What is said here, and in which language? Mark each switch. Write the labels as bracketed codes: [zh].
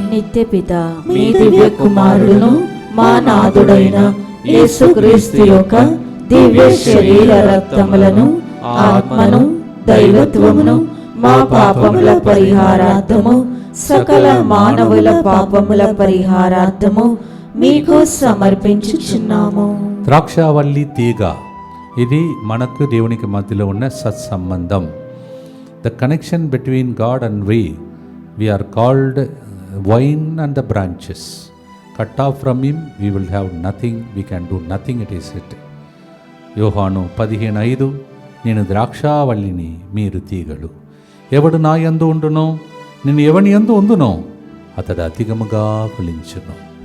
[te] నిత్యపిత మీ దివ్య కుమారుడును మా నాథుడైన యేసుక్రీస్తు యొక్క దివ్య శరీర రక్తములను ఆత్మను దైవత్వమును మా పాపముల పరిహారార్థము సకల మానవుల పాపముల పరిహారార్థము మీకు సమర్పించుచున్నాము. ద్రాక్షావల్లి తీగ, ఇది మనకు దేవునికి మధ్యలో ఉన్న సత్సంబంధం. [en] The connection between God and we are called vine and the branches. Cut off from him we will have nothing, we can do nothing, it is it. [te] యోహాను 15:5 నేను ద్రాక్షావల్లిని మీరు తీగలు, ఎవడు నా యందు ఉండునో నేను ఎవని యందు ఉందునో అతడు అధికముగా ఫలించును.